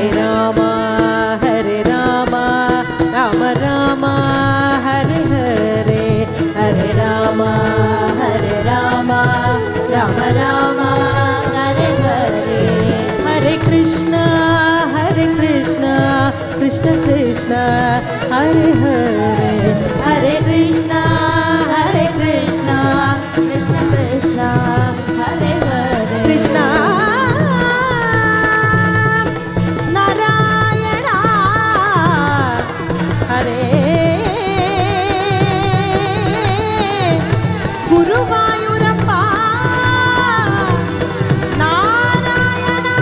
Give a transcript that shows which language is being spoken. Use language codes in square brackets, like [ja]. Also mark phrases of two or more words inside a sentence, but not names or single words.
[sa] രാമ രാമ രാമ ഹരേ ഹരേ, ഹരേ രാമ രാമ രാമ ഹരേ ഹരേ. ഹരേ കൃഷ്ണ കൃഷ്ണ കൃഷ്ണ ഹരേ ഹരേ. ഹരേ കൃഷ്ണ കൃഷ്ണ കൃഷ്ണ ഹരേ ഹരേ. [ml] കൃഷ്ണ നാരായണ ഹരേ, ഗുരുവായൂരപ്പ നാരായണ.